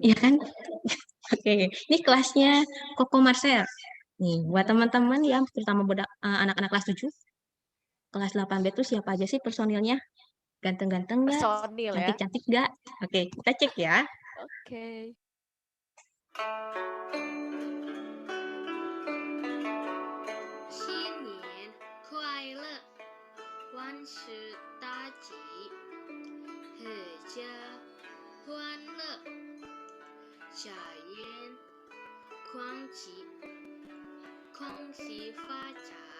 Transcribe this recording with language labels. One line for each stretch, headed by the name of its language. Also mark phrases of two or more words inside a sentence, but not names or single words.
Indonesian: Iya kan? Oke. Ini kelasnya Koko Marcel. Nih buat teman-teman yang terutama anak-anak kelas 7. Kelas 8B itu siapa aja sih personilnya? Ganteng-ganteng nggak? Personil ya. Cantik-cantik nggak? Oke, kita cek ya. Oke.
Chinese: 新年快乐，万事大吉，阖家欢乐，家园广吉，恭喜发财。